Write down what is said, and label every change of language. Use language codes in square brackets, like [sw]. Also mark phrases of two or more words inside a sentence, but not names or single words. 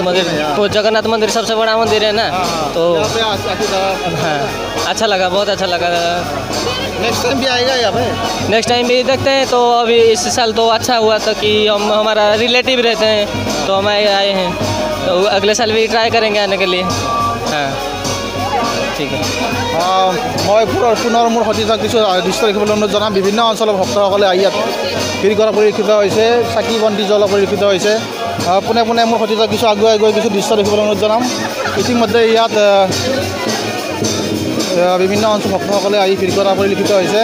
[hi] जगन्नाथ मंदिर सबसे बड़ा मंदिर है ना, तो हाँ अच्छा लगा, बहुत अच्छा लगा। [en] next time [hi] भी आएगा यहाँ पे? [en] next time [hi] भी देखते हैं। तो अभी इस साल तो अच्छा हुआ था कि हमारा रिलेटिव रहते हैं, तो हम आए हैं। तो अगले साल भी ट्राई करेंगे आने के लिए। [as] हाँ ঠিক আছে। মই পুনৰ মোৰ সতীৰ্থক কিছু দৃশ্য দেখিবলৈ অনুৰোধ জনাম। বিভিন্ন অঞ্চলৰ ভক্তসকলে আহি ইয়াত ভিৰ কৰা পৰিলক্ষিত হৈছে, চাকি বন্তি জ্বলোৱা পৰিলক্ষিত হৈছে। পোনে পোনে মোৰ সতীৰ্থক কিছু আগুৱাই গৈ কিছু দৃশ্য দেখিবলৈ অনুৰোধ জনাম। ইতিমধ্যে ইয়াত বিভিন্ন অঞ্চলৰ ভক্তসকলে আহি ভিৰ কৰা পৰিলক্ষিত হৈছে।